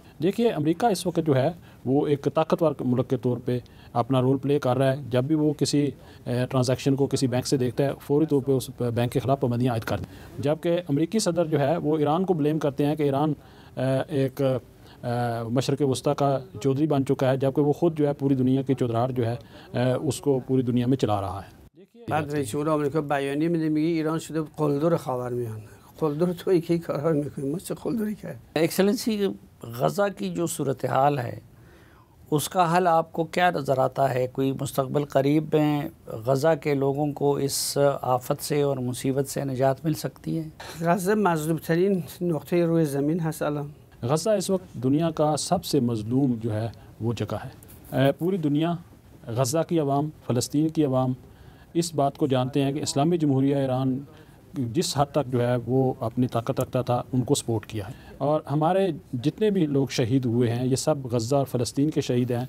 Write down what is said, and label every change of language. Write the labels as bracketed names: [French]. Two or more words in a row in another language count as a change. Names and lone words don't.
[Urdu] دیکھیے امریکہ اس وقت جو ہے وہ ایک طاقتور ملک کے طور پہ اپنا [English] role play [Urdu] کر رہا ہے، جب بھی وہ کسی ٹرانزیکشن کو کسی بینک سے دیکھتا ہے فوری طور پہ اس بینک کے خلاف پابندیاں عائد کر دیں، جبکہ امریکی صدر جو ہے وہ ایران کو بلیم کرتے ہیں کہ ایران ایک مشرق وسطیٰ کا چودھری بن چکا ہے، جبکہ وہ خود جو ہے پوری دنیا کی چودراہٹ جو ہے اس کو پوری دنیا میں چلا رہا ہے۔ [Persian] بعد رئیس جمهور آمریکا بیانیه میده میگه ایران شده قلدر خاورمیانه، قلدر تویی که این کارها رو میکنی، ما چه قلدری کرد؟ [Urdu] ایکسلنسی غزہ کی جو صورتحال ہے اس کا حل آپ کو کیا نظر آتا ہے؟ کوئی مستقبل قریب میں غزہ کے لوگوں کو اس آفت سے اور مصیبت سے نجات مل سکتی ہے؟ [Persian] غزه مظلوم ترین نقطه روی زمین هست الان۔ [Urdu] غزہ اس وقت دنیا کا سب سے مظلوم جو ہے وہ جگہ ہے۔ پوری دنیا، غزہ کی عوام، فلسطین کی عوام اس بات کو جانتے ہیں کہ اسلامی جمہوریہ ایران جس حد تک جو ہے وہ اپنی طاقت رکھتا تھا ان کو سپورٹ کیا ہے، اور ہمارے جتنے بھی لوگ شہید ہوئے ہیں یہ سب غزہ اور فلسطین کے شہید ہیں۔